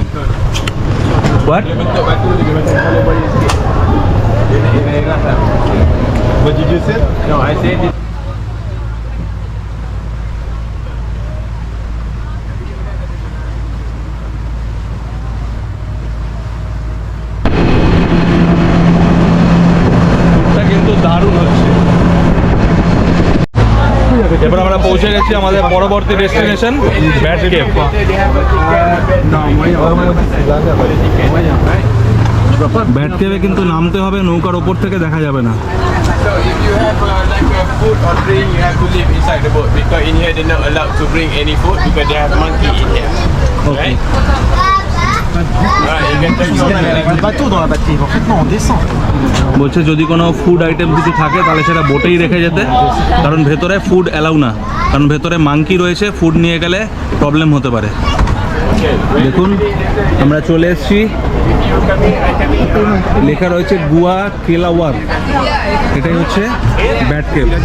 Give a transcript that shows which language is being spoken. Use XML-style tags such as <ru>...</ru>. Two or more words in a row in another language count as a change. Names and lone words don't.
<en>What? What did you say? No, I said it.</en> <bn>এটা কিন্তু দারুণ হচ্ছে। এবার আমরা পৌঁছে গেছি আমাদের পরবর্তী ডেস্টিনেশন ব্যাট কেভ।</bn> <fr>Non, moyen, moyen.</fr> <bn>ব্যাট কেভে কিন্তু নামতে হবে, নৌকার ওপর থেকে দেখা যাবে না।</bn> <en>So if you have like a food or drink, you have to live inside the boat because in here they're not allowed to bring any food because they have monkey in here. Okay. Right? Alright, you can take your</en> <fr>Un bateau dans la batterie, en fait non, on descend.</fr> <bn>বলছে যদি কোনো</bn> <en>food item</en> <bn>কিছু থাকে তাহলে সেটা বোটেই রেখে যেতে, কারণ ভেতরে</bn> <en>food allow</en> <bn>না, কারণ ভেতরে মাঙ্কি রয়েছে, ফুড নিয়ে গেলে প্রবলেম হতে পারে। দেখুন আমরা চলে এসেছি, লেখা রয়েছে গুয়া কেলাওয়ার, এটাই হচ্ছে ব্যাট কেভ।</bn>